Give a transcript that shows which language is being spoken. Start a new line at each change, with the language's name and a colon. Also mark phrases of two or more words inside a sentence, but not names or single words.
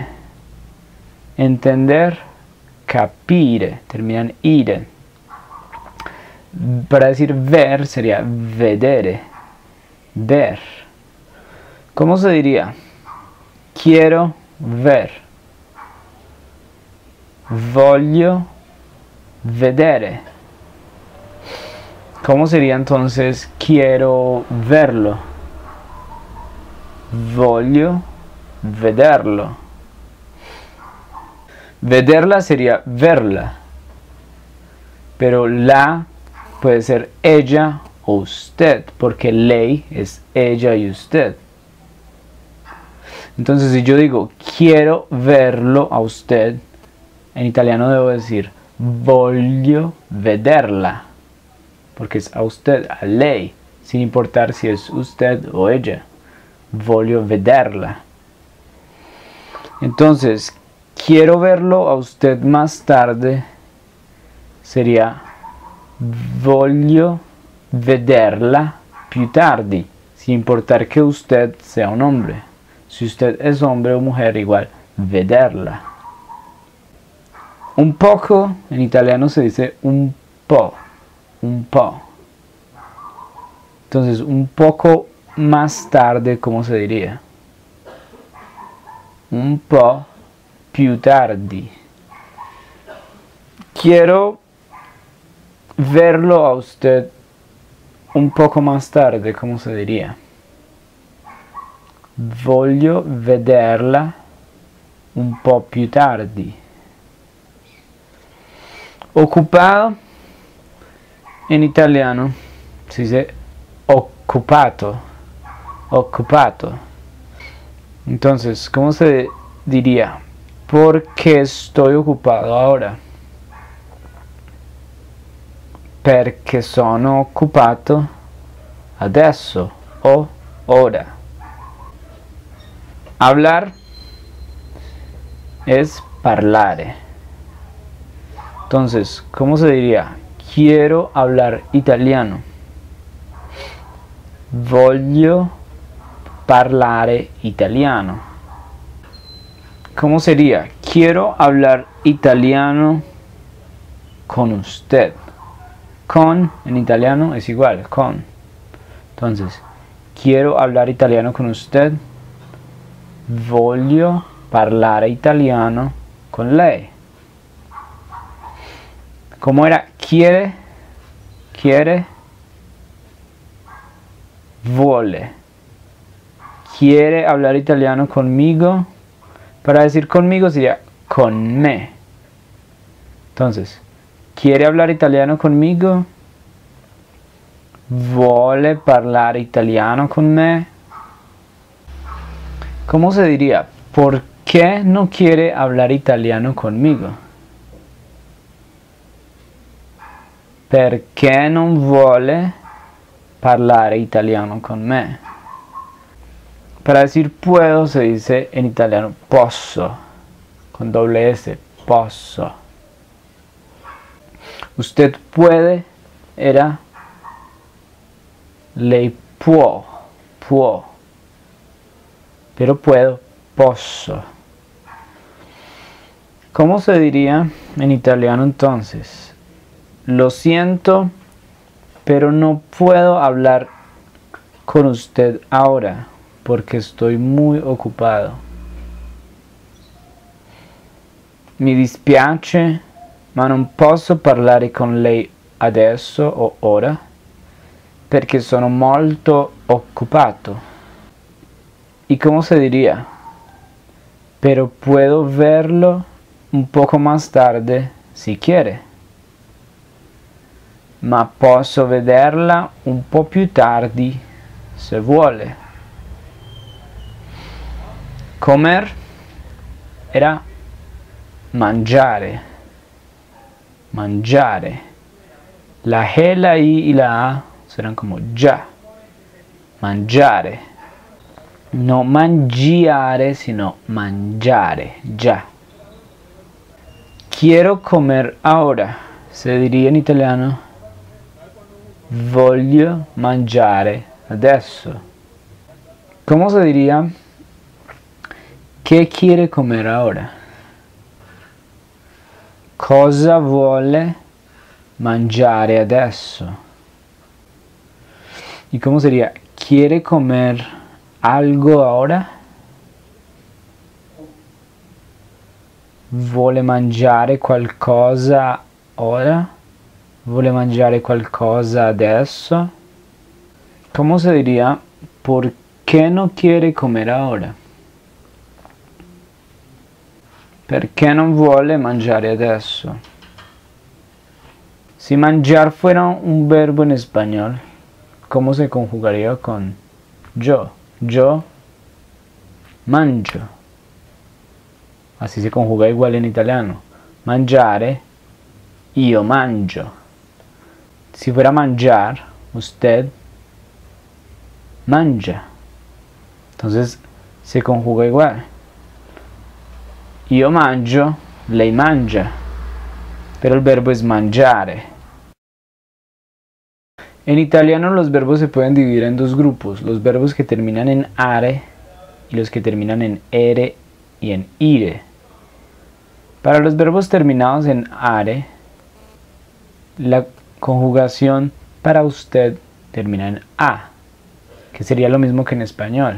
Spanish: Entender, capire. Terminan ire. Para decir ver sería vedere. Ver. ¿Cómo se diría? Quiero ver.
Italian: Voglio vedere.
Spanish: ¿Cómo sería entonces quiero verlo?
Italian: Voglio vederlo.
Spanish: Vederla sería verla. Pero la puede ser ella o usted, porque lei es ella y usted. Entonces, si yo digo quiero verlo a usted, en italiano debo decir
Italian: voglio vederla,
Spanish: porque es a usted, a lei, sin importar si es usted o ella.
Italian: Voglio vederla.
Spanish: Entonces, quiero verlo a usted más tarde sería
Italian: voglio vederla più tardi,
Spanish: sin importar que usted sea un hombre. Si usted es hombre o mujer, igual vederla. Un poco, en italiano se dice
Italian: un po'. Un po'.
Spanish: Entonces, un poco más tarde, ¿cómo se diría?
Italian: Un po' più tardi.
Spanish: Quiero verlo a usted un poco más tarde, ¿cómo se diría?
Italian: Voglio vederla un po' più tardi.
Spanish: Ocupado, en italiano se dice occupato.
Italian: Occupato.
Spanish: Entonces, ¿cómo se diría? ¿Por qué estoy ocupado ahora?
Italian: Perché sono occupato adesso o ora.
Spanish: Hablar es parlare. Entonces, ¿cómo se diría? Quiero hablar italiano.
Italian: Voglio parlare italiano.
Spanish: ¿Cómo sería? Quiero hablar italiano con usted. Con en italiano es igual, con. Entonces, quiero hablar italiano con usted.
Italian: Voglio parlare italiano con lei.
Spanish: ¿Cómo era? Quiere, vuole. Quiere hablar italiano conmigo. Para decir conmigo sería
Italian: con me.
Spanish: Entonces, quiere hablar italiano conmigo.
Italian: Vuole parlare italiano con me.
Spanish: ¿Cómo se diría? ¿Por qué no quiere hablar italiano conmigo?
Italian: Perché non vuole parlare italiano con me?
Spanish: Para decir puedo se dice en italiano posso, con doble S, posso. Usted puede era
Italian: lei può,
Spanish: pero puedo, posso. ¿Cómo se diría en italiano entonces? Lo siento, pero no puedo hablar con usted ahora porque estoy muy ocupado.
Italian: Mi dispiace, ma non posso parlare con lei adesso o ora perché sono molto occupato.
Spanish: ¿Y cómo se diría? Pero puedo verlo un poco más tarde si quiere.
Italian: Ma posso vederla un po' più tardi se vuole.
Spanish: Comer era mangiare. Mangiare. La G, la I y la A serán como ya.
Italian: Mangiare.
Spanish: No mangiare, sino mangiare. Ya. Quiero comer ahora. Se diría en italiano
Italian: voglio mangiare adesso.
Spanish: ¿Cómo se diría? ¿Qué quiere comer ahora?
Italian: Cosa vuole mangiare adesso?
Spanish: ¿Y cómo sería? ¿Quiere comer algo ahora?
Italian: Vuole mangiare qualcosa ora? Vuole mangiare qualcosa adesso?
Spanish: ¿Cómo se diría? ¿Por qué no quiere comer ahora?
Italian: Perché non vuole mangiare adesso?
Spanish: Si mangiar fuera un verbo en español, ¿cómo se conjugaría con yo? Yo mangio. Así se conjuga igual en italiano.
Italian: Mangiare, io mangio.
Spanish: Si fuera mangiar, usted mangia. Entonces se conjuga igual.
Italian: Io mangio, lei mangia.
Spanish: Pero el verbo es mangiare. En italiano los verbos se pueden dividir en dos grupos. Los verbos que terminan en are y los que terminan en ere y en ire. Para los verbos terminados en are, la conjugación para usted termina en a, que sería lo mismo que en español.